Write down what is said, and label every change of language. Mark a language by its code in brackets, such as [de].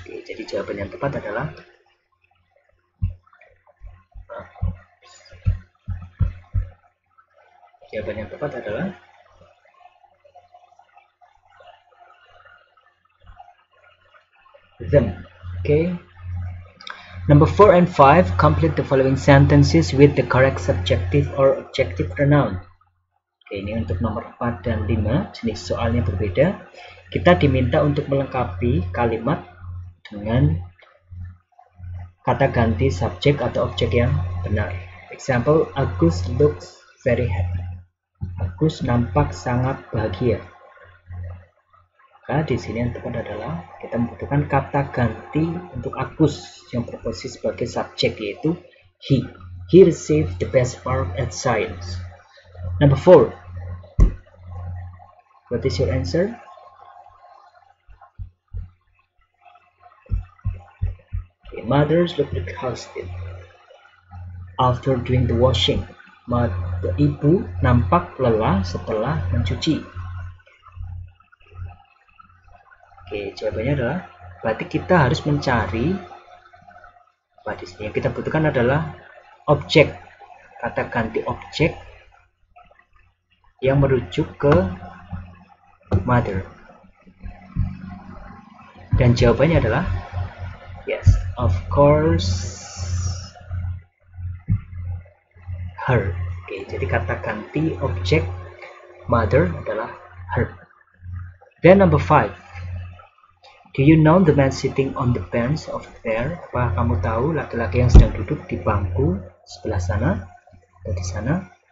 [id] Oke, jadi jawaban yang tepat adalah them. [en] Okay. Number 4 and 5, complete the following sentences with the correct subjective or objective pronoun. [id] Oke, ini untuk nomor 4 dan 5, jenis soalnya berbeda. Kita diminta untuk melengkapi kalimat dengan kata ganti subjek atau objek yang benar. [en] Example, Agus looks very happy. [id] Agus nampak sangat bahagia. Maka di sini yang tepat adalah kita membutuhkan kata ganti untuk Agus yang berposisi sebagai subjek, yaitu he. [en] He received the best mark at science. Number 4. What is your answer? Okay, mothers look exhausted after doing the washing. [id] Ibu nampak lelah setelah mencuci. Oke, jawabannya adalah berarti kita harus mencari apa di sini. Yang kita butuhkan adalah objek, kata ganti objek yang merujuk ke mother. Dan jawabannya adalah [en] yes, of course, her. [id] Oke, jadi kata ganti objek mother adalah her. [en] Then number 5. Do you know the man sitting on the bench over there? [id] Apa kamu tahu laki-laki yang sedang duduk di bangku sebelah sana atau di sana?